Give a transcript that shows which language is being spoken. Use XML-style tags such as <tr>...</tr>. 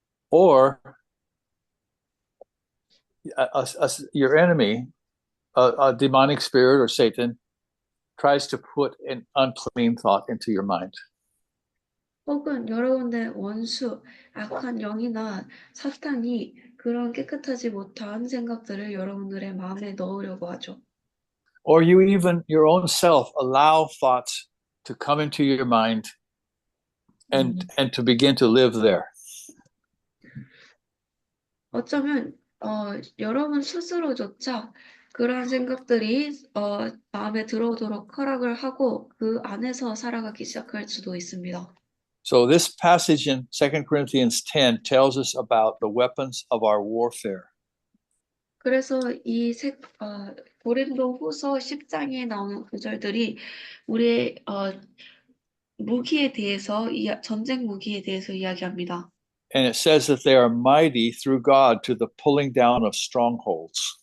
<en>Or your enemy, a demonic spirit or Satan, tries to put an unclean thought into your mind.</en> <ko>혹은 여러분들의 원수, 악한 영이나 사탄이 그런 깨끗하지 못한 생각들을 여러분들의 마음에 넣으려고 하죠.</ko> <en>Or you even your own self allow thoughts to come into your mind and to begin to live there.</en> <ko>어쩌면 여러분 스스로조차 그러한 생각들이 마음에 들어오도록 허락을 하고 그 안에서 살아가기 시작할 수도 있습니다.</ko> <en>So this passage in 2 Corinthians 10 tells us about the weapons of our warfare.</en> <ko>그래서 이 고린도후서 10장에 나오는 구절들이 우리의 무기에 대해서 전쟁 무기에 대해서 이야기합니다.</ko> <en>And it says that they are mighty through God to the pulling down of strongholds.</en>